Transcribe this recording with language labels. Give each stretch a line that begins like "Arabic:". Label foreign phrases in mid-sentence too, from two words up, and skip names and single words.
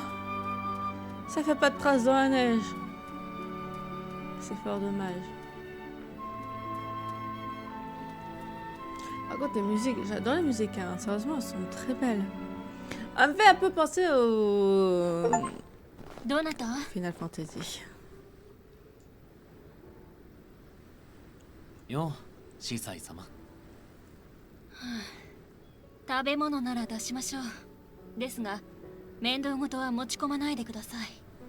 French: Ça fait pas de traces dans la neige. C'est fort dommage. Par contre, les musiques, j'adore les musiques, hein. Sérieusement, elles sont très belles. Elle me fait un peu penser au Donata? Final Fantasy.
Japanese: よう、司祭様。食べ物なら出しましょう。ですが、面倒事は持ち込まないでください。